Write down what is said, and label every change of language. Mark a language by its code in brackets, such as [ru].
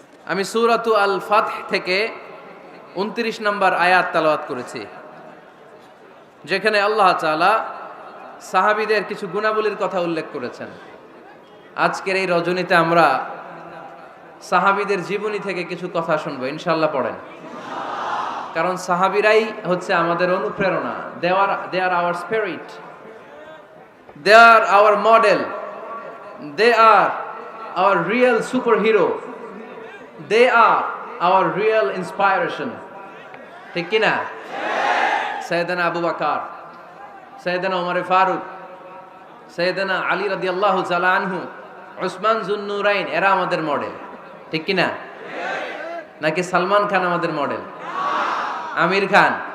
[bn] আমি সূরাতু আল ফাতহ থেকে 29 নম্বর আয়াত তেলাওয়াত করেছি, যেখানে আল্লাহ তাআলা সাহাবীদের কিছু গুণাবলীর কথা উল্লেখ করেছেন। আজকের এই রজনীতে আমরা সাহাবীদের জীবনী থেকে কিছু কথা শুনবো, ইনশাআল্লাহ। পড়েন, কারণ সাহাবীরাই হচ্ছে আমাদের অনুপ্রেরণা। [en] They are our spirit. They are our model. They are our real superhero. They are our real inspiration. [bn] ঠিক কি না? সৈয়দনা আবু বকর, সৈয়দনা ওমর ফারুক, সৈয়দনা আলী রাদিয়াল্লাহু তাআলা আনহু, উসমান যুন্নুরাইন, এরা আমাদের মডেল। ঠিক কি না? নাকি সালমান খান আমাদের মডেল? আমির খান?